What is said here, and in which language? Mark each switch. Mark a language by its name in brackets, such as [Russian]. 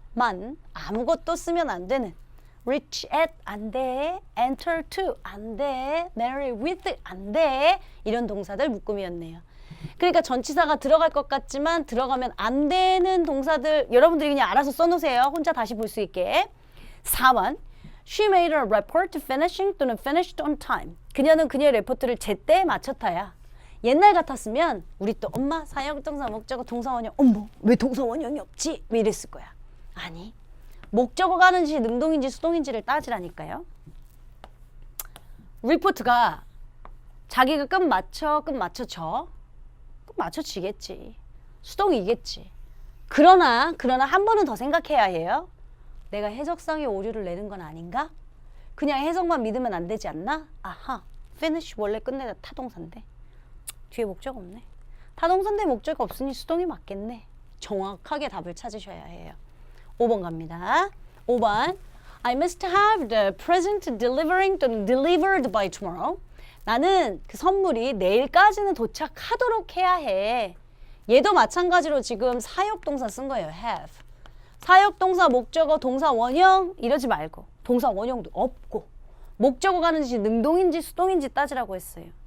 [Korean] 만 아무것도 쓰면 안 되는 [English] reach at [Korean] 안 돼, [English] enter to [Korean] 안 돼, [English] marry with [Korean] 안 돼 이런 동사들 묶음이었네요. 그러니까 전치사가 들어갈 것 같지만 들어가면 안 되는 동사들 여러분들이 그냥 알아서 써놓으세요. 혼자 다시 볼 수 있게. [English] 4번 She made a report finishing [Korean] 또는 [English] finished on time. [Korean] 그녀는 그녀의 레포트를 제때 마쳤다야. 옛날 같았으면 우리 또 엄마 사역동사 목적어 동사원형 어머 왜 동사원형이 없지? 왜 이랬을 거야. 아니 목적어가 하는 짓이 능동인지 수동인지를 따지라니까요. 리포트가 자기가 끝 맞춰 줘. 끝 맞춰지겠지. 수동이겠지. 그러나 한 번은 더 생각해야 해요. 내가 해석상의 오류를 내는 건 아닌가? 그냥 해석만 믿으면 안 되지 않나? 아하, finish 원래 끝내다 타동사인데 뒤에 목적 없네. 타동사인데 목적 없으니 수동이 맞겠네. 정확하게 답을 찾으셔야 해요. 5번 갑니다. [English] 5번 I must have the present delivered by tomorrow. [Korean] 나는 그 선물이 내일까지는 도착하도록 해야 해. 얘도 마찬가지로 지금 사역동사 쓴 거예요. [English] have. [Korean] 사역동사, 목적어, 동사 원형 이러지 말고 동사 원형도 없고 목적어 가는 짓이 능동인지 수동인지 따지라고 했어요.